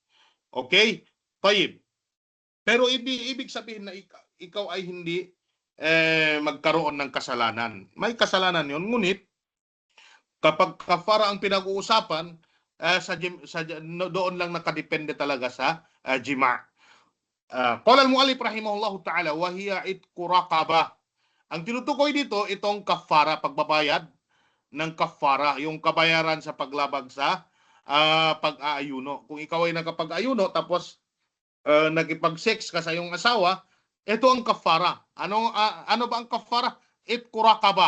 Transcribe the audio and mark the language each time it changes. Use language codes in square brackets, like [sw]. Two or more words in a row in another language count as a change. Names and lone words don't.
[tl] Okay? Tayyib. Pero ibig sabihin na ikaw ay hindi magkaroon ng kasalanan. May kasalanan yun, ngunit kapag kafara ang pinag-uusapan, doon lang nakadepende talaga sa jima. [ar] Qala al-mu'allif rahimahullahu ta'ala wa hiya itqu raqabah. [tl] Ang tinutukoy dito itong kafara, pagbabayad ng kafara, yung kabayaran sa paglabag sa pag-aayuno. Kung ikaw ay nakapag-ayuno tapos nakipag-sex ka sa iyong asawa, ito ang kafara. Ano ba ang kafara? [ar] Itqu raqabah.